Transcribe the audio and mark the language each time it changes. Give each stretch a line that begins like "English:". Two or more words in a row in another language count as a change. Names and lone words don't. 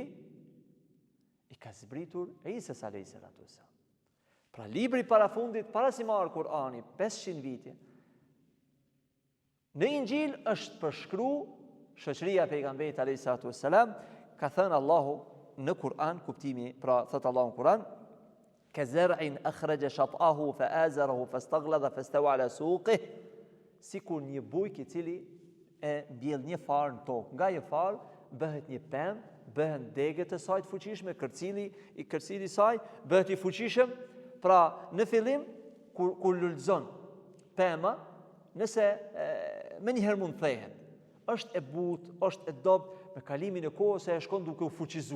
Albanian: I ka zbritur Isës
Arabic: عليه السلام.
Albanian: Pra libri para fundit, para si marë Kur'ani, 500 vite. Në Injil është përshkruar shoqëria e pejgamberit
Arabic: عليه السلام,
Albanian: ka thënë Allahu në Kur'an, kuptimi, pra thot Allahu në Kur'an,
Arabic: كزرع أخرج شطأه فآزره فاستغلظ فاستوى على سوقه,
Albanian: sikur një bujk i cili e mbjell një farë në tokë. Nga një farë bëhet një pemë, bëhen degët e saj të fuqishme, kërcili i saj bëhet i fuqishëm. Pra në fillim kur lulëzon pema, nëse me njëherë mund thehet, është e butë, është e dobë, me kalimin e kohës e shkon duke u fuqizu.